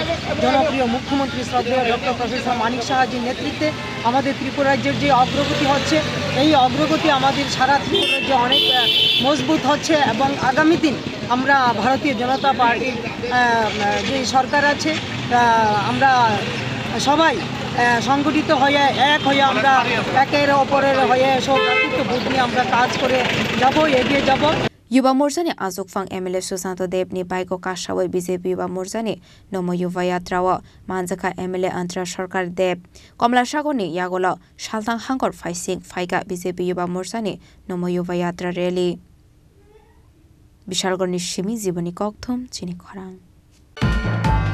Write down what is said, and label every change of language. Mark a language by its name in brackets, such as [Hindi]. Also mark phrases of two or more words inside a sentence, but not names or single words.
[Bangla] জনপ্রিয় মুখ্যমন্ত্রী শ্রদ্ধেয় ডক্টর প্রফেসর মানিক সাহাজির নেতৃত্বে আমাদের ত্রিপুরা রাজ্যের যে অগ্রগতি হচ্ছে, এই অগ্রগতি আমাদের সারা ত্রিপুরা রাজ্যে অনেক মজবুত হচ্ছে এবং আগামী দিন আমরা ভারতীয় জনতা পার্টির যে সরকার আছে আমরা সবাই সংগঠিত হয়ে এক হয়ে আমরা একের অপরের হয়ে সব ভোট নিয়ে আমরা কাজ করে যাব, এগিয়ে যাব। [Kok Borok] Yuva Morchani Asukfang MLA Susanto Debni Baiko Kashawai BJP Yuva Morchani Namo Yuva Yatra wa Manjaka MLA Antara Sarkar Deb Kamalasagar ni Yagola Shaltang Hangor Faising Faiga BJP Yuva Morchani Namo Yuva Yatra rally Bishalgor ni Shimi Ziboni Kokthum Chini Khorang